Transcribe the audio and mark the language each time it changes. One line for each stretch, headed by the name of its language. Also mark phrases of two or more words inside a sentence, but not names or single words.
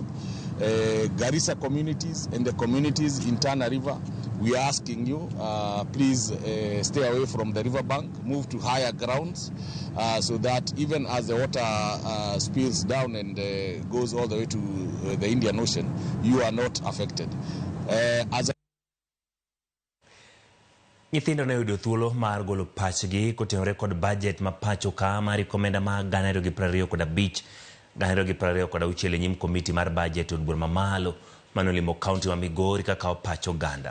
English: Garissa communities and the communities in Tana River, we are asking you, please stay away from the riverbank, move to higher grounds, so that even as the water spills down and goes all the way to the Indian Ocean, you are not affected.
Luo (Kenya and Tanzania): Nyithindo ne yudo thuolo mar golo pachgi kotenore kod budget ma pacho ka mar komenda ma 2025 2026 nyim komiti mar budget od bura mamalo manolimo kaunti ma Migori kaka pacho Uganda.